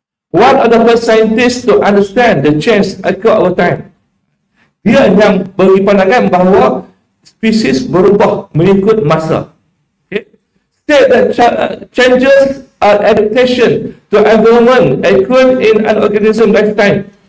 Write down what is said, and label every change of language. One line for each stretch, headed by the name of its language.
English: One of the first scientists to understand the change occur over time.
Malay: Dia yang beri pandangan bahawa spesies berubah mengikut masa.
English: Okay. State that changes are adaptation to environment occur in an organism lifetime.